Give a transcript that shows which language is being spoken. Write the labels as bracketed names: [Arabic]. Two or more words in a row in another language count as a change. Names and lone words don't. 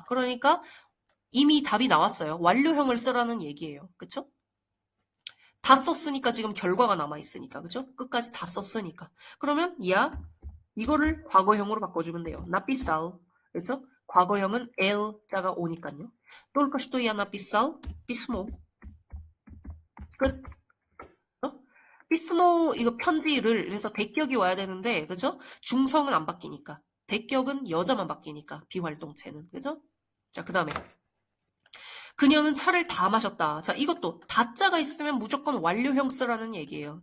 [Korean] 그러니까 이미 답이 나왔어요. 완료형을 쓰라는 얘기예요. 그쵸? 다 썼으니까 지금 결과가 남아있으니까. 그죠? 끝까지 다 썼으니까. 그러면, 야, 이거를 과거형으로 바꿔주면 돼요. 나피살. 그렇죠? 과거형은 L자가 오니까요. [Russian] Только что я написал письмо. [Korean] 끝. 피스모 이거 편지를 그래서 대격이 와야 되는데 그죠? 중성은 안 바뀌니까. 대격은 여자만 바뀌니까 비활동체는. 그죠? 자, 그다음에 그녀는 차를 다 마셨다. 자, 이것도 다자가 있으면 무조건 완료형 쓰라는 얘기예요.